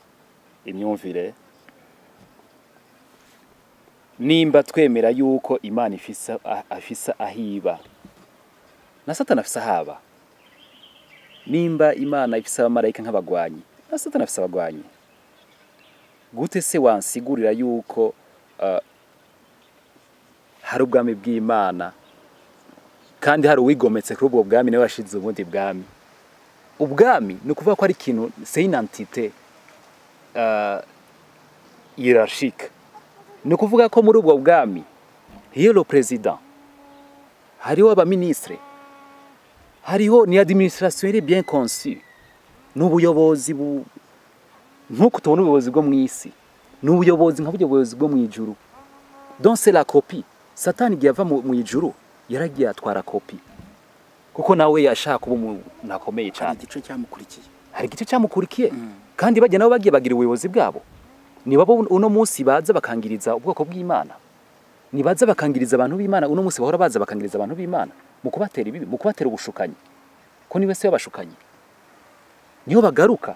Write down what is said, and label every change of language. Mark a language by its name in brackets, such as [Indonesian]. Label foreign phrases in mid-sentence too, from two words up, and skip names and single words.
[Rundi] Nimba twemera yuko Imana afisa ahiba na Satani afisa haba, nimba Imana ifisa abamarayika nk'abagwanyi na Satani afisa abagwanyi, gute se wansigurira yuko hari ubwami bw'Imana kandi hari uwigometse kuri ubwo bwami nawe washize ubundi bwami? Ubwami ni ukuvuga ko ari ikintu, [French] c'est une entité hiérarchique. [Rundi] Ni ukuvuga ko muri ubwo bwami hiyo [French] le président, [Rundi] hariho abaministre, hariho ni administration iri [French] bien conçue, [Rundi] n'ubuyobozi nk'uko tubona ubuyobozi bwo mu isi, n'ubuyobozi nk'ubuyobozi bwo mu ijuru. [French] Donc c'est la copie. [Rundi] Satani igihe ava mu ijuru yaragiye atwara kopi, kuko nawe yashaka kuba umuntu akomeye cyane. Hari igice cyamukurikiye kandi bajya nabo bagiye bagira ubuyobozi bwabo. Niba uno munsi baza bakangiriza ubwoko bw'Imana, nibaza bakangiriza abantu b'Imana, uno munsi bahora baza bakangiriza abantu b'Imana mu kubatera ibibi, mu kubatera ubushukanyi, ko niwe se wabashukanyi, niyo bagaruka.